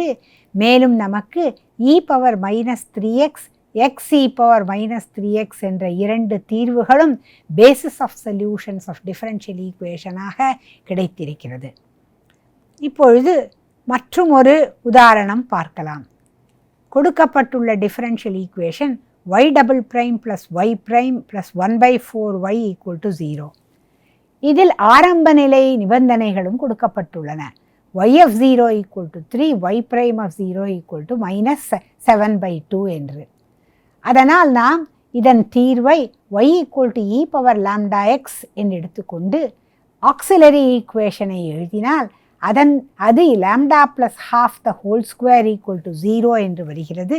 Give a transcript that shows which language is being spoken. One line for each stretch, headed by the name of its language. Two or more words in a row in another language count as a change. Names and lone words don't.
Tamil: மேலும் நமக்கு e⁻−3x x e⁻−3x என்ற இரண்டு தீர்வுகளும்
English: basis of solutions of differential equation
Tamil: கிடைத்திருக்கிறது. இப்பொழுது மற்றும் ஒரு உதாரணம் பார்க்கலாம்.
English: கொடுக்கப்பட்டுள்ள differential equation y double prime plus y prime plus 1/4y = 0.
Tamil: இதில் ஆரம்ப நிலை நிபந்தனைகளும் கொடுக்கப்பட்டுள்ளன.
English: y of 0 = 3, y prime of 0 = -7/2 என்று.
Tamil: அதனால் நாம் இதன் தீர்வை y = e⁻λx என்று எடுத்துக்கொண்டு
English: auxiliary equation
Tamil: எழுதினால் அது λ + ½ = 0 என்று வருகிறது.